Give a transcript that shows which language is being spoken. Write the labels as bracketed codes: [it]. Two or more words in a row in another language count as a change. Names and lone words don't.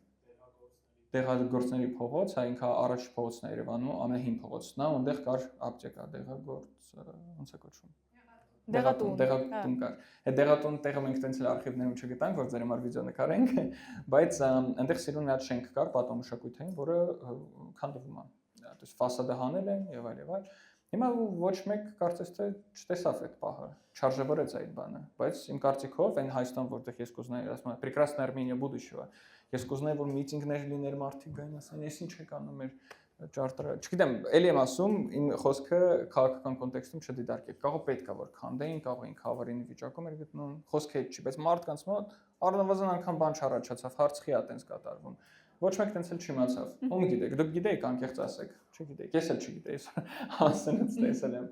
[hy] դեղագործների փողոց, հա, ինքը առաջի փողոցն է Երևանում, ամենահին փողոցն է, այնտեղ կար ապտեկա, դեղագործ, ոնց է կոչվում։ Դեղատուն կար։ Այդ դեղատուն տեղը մենք տենց էլ արխիվներում չգտանք, որ ձեր համար վիդեո նկարենք, բայց այնտեղ սիրուն մի հատ շենք կար, պատմամշակութային, որը քանդվում է։ Դες ֆասադը հանել են եւ այլ եւ այլ։ Հիմա ոչ մեկ կարծես թե չտեսավ այդ պահը, չարժևորեց այդ բանը, բայց իմ կարծիքով այն Հայաստան, որտեղ ես կուզենայի, ասում եմ, [ru] прекрасная Армения будущего, [hy] ես կուզենայի, որ միտինգներ լիներ, մարդիկ գային, ասեն, ես ինչ եք անում մեր ճարտարը, չգիտեմ, էլի եմ ասում, իմ խոսքը քաղաքական կոնտեքստում չդիտարկեք, կարող պետք է որ քանդեին, կարող ինքը ավարինի վիճակում էր գտնում, խոսքը այդ չի, բայց մարդկանց մոտ առնվազն անգամ բան չառաջացավ, հարցխի է տենց կատարվում։ Ոչ մեկ տենց էլ չիմացավ։ Ում գիտեք, դուք գիտեիք անկեղծ ասեք, չգիտեիք, ես էլ չգիտեի, ասենից տեսել եմ։